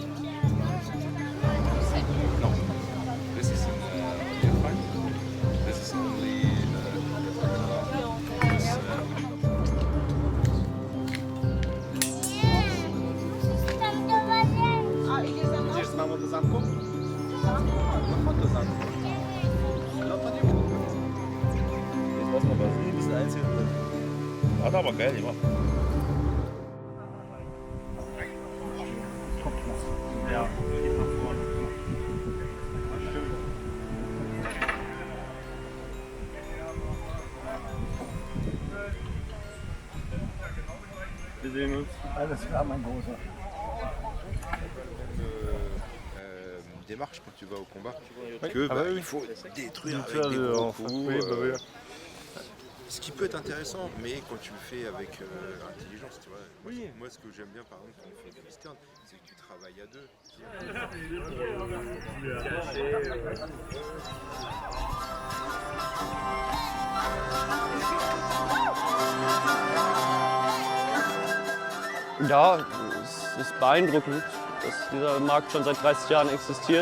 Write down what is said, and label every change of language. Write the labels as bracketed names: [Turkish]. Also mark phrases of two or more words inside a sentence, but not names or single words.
[English] No, this is in Viking. This is only [Polish] Gdzieś mamy do zamku? No do zamku. [German] Jetzt lassen wir mal sehen, wie es einzeln wird. Hat aber geil gemacht. Ja, geht nach vorne. Wir sehen uns. Alles klar, mein Großer. [French] Démarche quand tu vas au combat. Que il faut détruire avec des gros coups. Ce qui peut être intéressant, mais quand tu le fais avec intelligence, tu vois. Moi, ce que j'aime bien, par exemple, quand on fait du Huscarl, c'est que tu travailles à deux. [German] Ja, es ist beeindruckend, dass dieser Markt schon seit 30 Jahren existiert.